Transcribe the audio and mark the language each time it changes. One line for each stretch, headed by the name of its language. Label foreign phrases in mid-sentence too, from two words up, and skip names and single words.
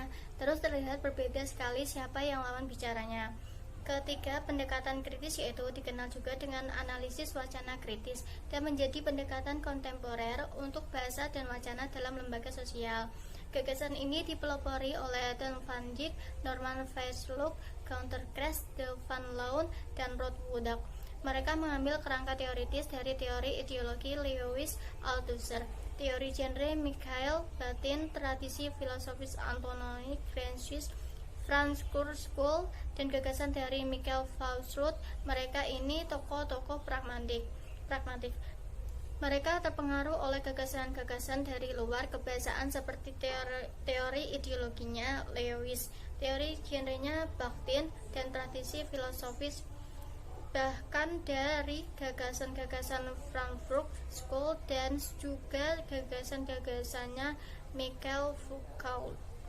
Indonesian: Terus terlihat berbeda sekali siapa yang lawan bicaranya. Ketiga, pendekatan kritis, yaitu dikenal juga dengan analisis wacana kritis, dan menjadi pendekatan kontemporer untuk bahasa dan wacana dalam lembaga sosial. Gagasan ini dipelopori oleh Eden van Dijk, Norman Vesluk, Gunther Kress, De Van Loon, dan Ruud Wodak. Mereka mengambil kerangka teoritis dari teori ideologi Lewis Althusser, teori genre Mikhail Batin, tradisi filosofis Antonin Gramsci, Franz Kurzweil, dan gagasan dari Michael Fauschurd. Mereka ini tokoh-tokoh pragmatik. Mereka terpengaruh oleh gagasan-gagasan dari luar kebiasaan seperti teori ideologinya Lewis, teori genrenya Bakhtin, dan tradisi filosofis, bahkan dari gagasan-gagasan Frankfurt School dan juga gagasan-gagasannya Michael Foucault.